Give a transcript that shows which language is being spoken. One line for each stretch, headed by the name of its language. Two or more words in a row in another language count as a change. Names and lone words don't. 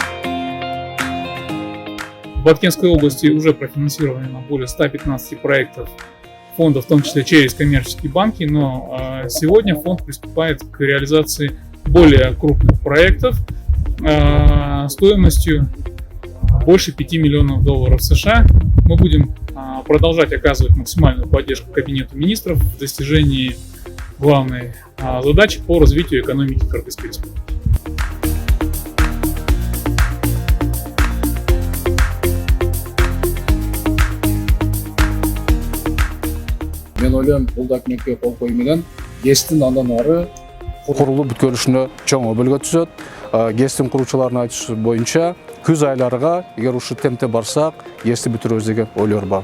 Russian: В Баткенской области уже профинансировано более 115 проектов фонда, в том числе через коммерческие банки, но сегодня фонд приступает к реализации более крупных проектов стоимостью больше 5 миллионов долларов США. Мы будем продолжать оказывать максимальную поддержку Кабинету министров в достижении главной задачи по развитию экономики Кыргызской республики.
Kyrgyz: Мен ойлойм, бул документке кол коюу менен ГЭСтин андан ары курулуп бүткөрүлүшүнө чоң өбөлгө түзөт. ГЭСтин куруучуларынын айтышы боюнча күз айларга эгер ушул темпте барсак ГЭСти бүтүрөбүз деген ойлор бар.